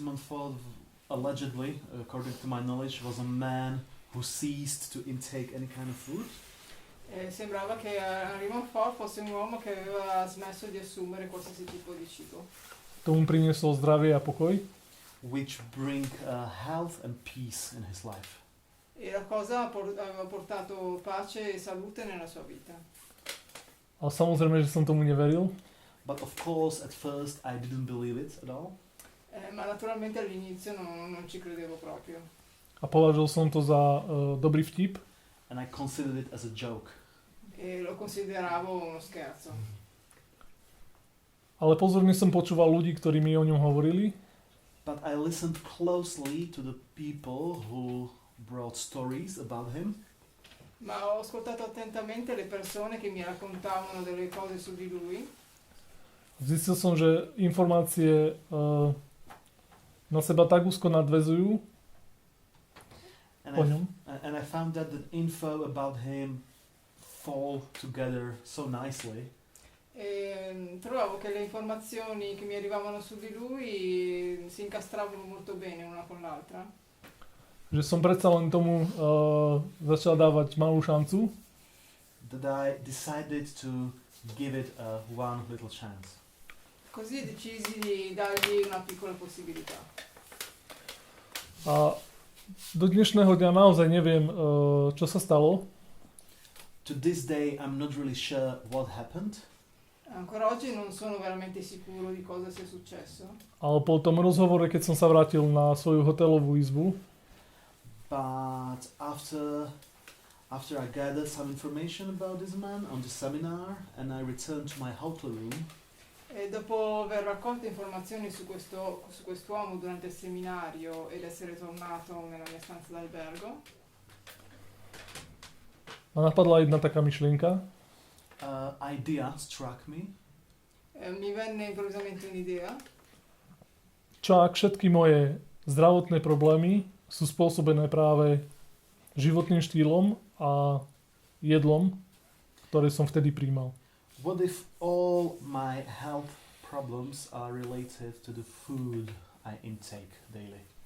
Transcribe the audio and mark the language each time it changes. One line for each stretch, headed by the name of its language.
English: Montfort allegedly, according to my knowledge, was a man who ceased to intake any kind of food.
Italian: Sembrava che Henri Montfort fosse un uomo che aveva smesso di assumere qualsiasi tipo di cibo.
Slovak: to mu prinieslo zdravie a pokoj.
English: Which bring health and peace in his life.
Italian: E la cosa aveva portato pace e salute nella sua vita.
Slovak: A samozrejme, že som tomu neveril.
English: But of course, at first, I didn't believe it at all.
Italian: Ma naturalmente all'inizio non ci credevo proprio.
Slovak: a považoval som to za dobrý vtip.
English: And I considered it as a joke.
Italian: E lo consideravo uno scherzo.
Slovak: Ale pozorne som počúval ľudí, ktorí mi o ňom hovorili.
English: But I listened closely to the people who brought stories about him.
Italian: Ma ho ascoltato attentamente le persone che mi raccontavano delle cose su di lui.
Slovak: Zistil som, že informácie na seba tak úzko nadväzujú o ňom.
English: And I found that the info about him fall together so nicely.
Italian: E trovavo che le informazioni che mi arrivavano su di lui si incastravano molto bene una con l'altra.
Slovak: Že som predsa len tomu začal dávať malú šancu.
English: That I decided to give it one little chance.
Italian: Così decisi di dargli una piccola possibilità.
Slovak: A do dnešného dňa naozaj neviem, čo sa stalo.
English: To this day I'm not really sure what happened.
Italian: Ancora oggi non sono veramente sicuro di cosa sia successo.
Slovak: Ale po tom rozhovore, keď som sa vrátil na svoju hotelovú izbu,
English: But after I gathered some information about this man on the seminar and I returned to my hotel room,
Italian: E dopo aver raccolto informazioni su quest'uomo durante il seminario ed essere tornato nella mia stanza d'albergo,
Slovak: ma napadla jedna taká myšlienka,
English: idea struck me.
Italian: mi venne improvvisamente un'idea.
Slovak: čo ak všetky moje zdravotné problémy sú spôsobené práve životným štýlom a jedlom, ktoré som vtedy príjmal.
English: What if all my health problems are related to the food I intake daily?